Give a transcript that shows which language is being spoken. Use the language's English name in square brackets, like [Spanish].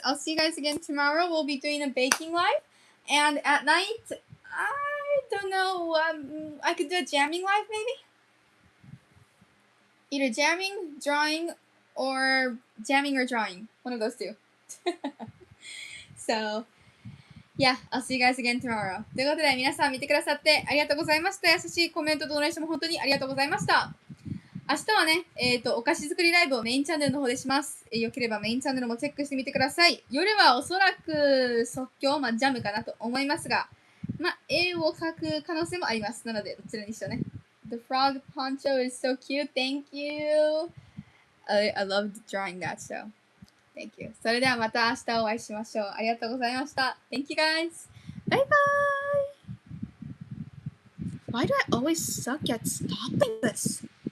[English] I'll see you guys again tomorrow. We'll be doing a baking live, and at night, I don't know. I could do a jamming live maybe. Either jamming, drawing, or jamming or drawing. One of those two. So. Yeah, I'll see you guys again tomorrow. [Japanese] ということで、皆さん見てくださってありがとうございました。優しいコメントとドネーションも本当にありがとうございました。明日はね、お菓子作りライブをメインチャンネルの方でします。よければメインチャンネルもチェックしてみてください。夜はおそらく即興、ジャムかなと思いますが、絵を描く可能性もあります。なので、どちらにしろね。 [English] The frog poncho is so cute. Thank you. I loved drawing that, so.Thank you. [Japanese] それではまた明日お会いしましょう。ありがとうございました。 [English] Thank you guys. Bye bye. Why do I always suck at stopping this?